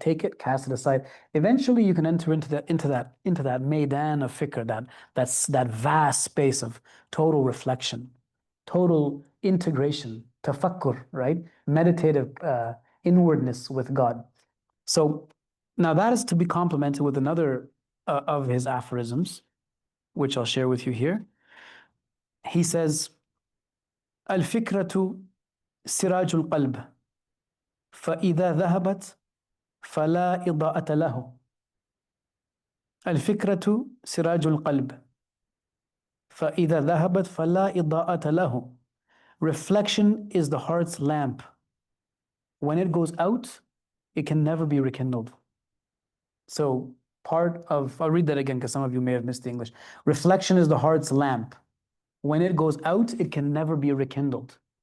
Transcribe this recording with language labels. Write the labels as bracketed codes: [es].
[en] Take it, cast it aside. Eventually, you can enter into that maidan of fikr, that vast space of total reflection, total integration, tafakkur, right? Meditative inwardness with God. So now that is to be complemented with another of his aphorisms, which I'll share with you here. He says, [ar] الفكرة سراج القلب فإذا ذهبت فلا إضاءة له. الفكرة سراج القلب فإذا ذهبت فلا إضاءة له. [en] Reflection is the heart's lamp. When it goes out, it can never be rekindled. So I'll read that again because some of you may have missed the English. Reflection is the heart's lamp. When it goes out, it can never be rekindled.